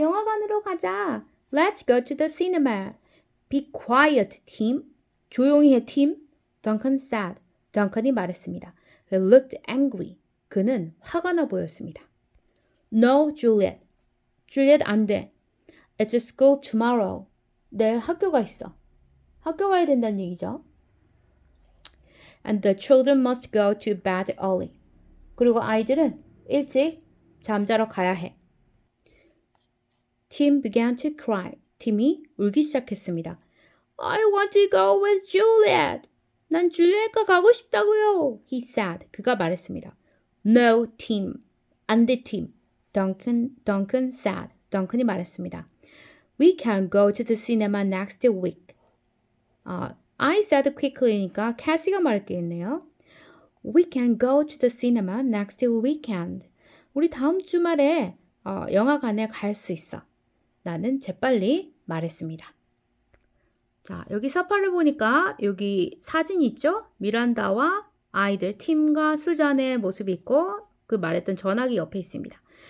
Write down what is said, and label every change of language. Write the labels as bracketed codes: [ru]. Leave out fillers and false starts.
[ko] 영화관으로 가자. [en] Let's go to the cinema. Be quiet, Tim. [ko] 조용히 해, 팀. [en] Duncan said. [ko] 덩컨이 말했습니다. [en] He looked angry. [ko] 그는 화가 나 보였습니다. [en] No, Juliet. Juliet [ko] 안 돼. [en] It's school tomorrow. [ko] 내일 학교가 있어. 학교 가야 된다는 얘기죠. [en] And the children must go to bed early. [ko] 그리고 아이들은 일찍 잠자러 가야 해. [en] Tim began to cry. [ko] 팀이 울기 시작했습니다. [en] I want to go with Juliet. [ko] 난 줄리엣과 가고 싶다고요. [en] He said. [ko] 그가 말했습니다. [en] No, Tim. [ko] 안 돼, 팀. [en] Duncan said. [ko] 덩컨이 말했습니다. [en] We can go to the cinema next week. I said quickly [ko] 니까 캐시가 말했겠네요. [en] We can go to the cinema next weekend. [ko] 우리 다음 주말에 영화관에 갈 수 있어. 나는 재빨리 말했습니다. 자, 여기 서파를 보니까 여기 사진 있죠? 미란다와 아이들 팀과 수잔의 모습이 있고 그 말했던 전화기 옆에 있습니다.